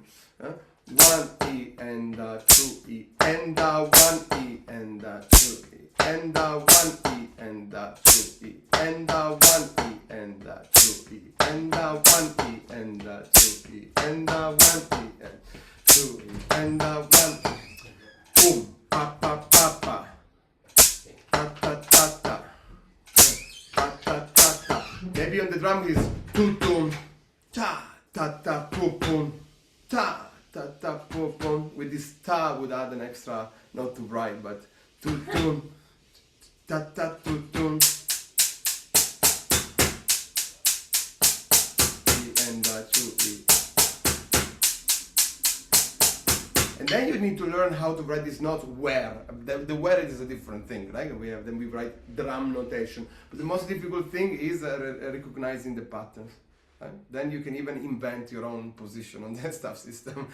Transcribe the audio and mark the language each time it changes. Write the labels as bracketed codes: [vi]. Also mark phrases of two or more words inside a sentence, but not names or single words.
[en] 1E and 2E, and 1E and 2E, and 1E and 2E, and 1E and 2E, and 1E and 2E, and 1E and 2E, and 1E. Boom, pa pa pa pa, ta ta ta ta, ta ta ta ta. Maybe on the drum is tum tum, ta ta ta pum pum, ta. Ta ta pum pum. With this ta would add an extra, not to write, but tu tum, ta ta tu tum, E and 2E. And then you need to learn how to write this note where. The where is a different thing, right? Then we write drum notation. But the most difficult thing is recognizing the patterns. Right? Then you can even invent your own position on that stuff system.